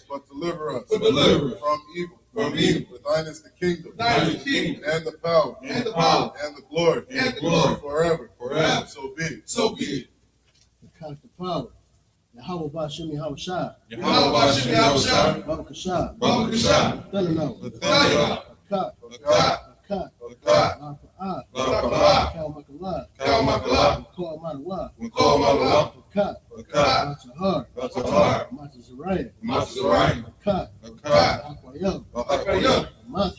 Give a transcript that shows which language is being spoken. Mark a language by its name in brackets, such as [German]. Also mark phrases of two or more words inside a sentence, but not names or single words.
[English] But deliver us. But deliver us from evil. from evil. For thine is the kingdom. Thine is the kingdom. And the power. And the power. And the glory. And the glory. Forever. Forever. So be it. So be it. The count the power. Yahweh Bashem Yahweh Shah. Yahweh Bashem Yahweh Shah. Baba Kashah. Baba Kashah. Thanano. Thanano. Kat. Kat. Kat. Kat. Lafa'ah. Lafa'ah. Kalmakala. Kalmakala. Mukol Manawa. Mukol Manawa. Kat. Kat. Matahar. Matahar. Matazariah. Matazariah. Kat. Kat. Akwayam. Akwayam. Matha.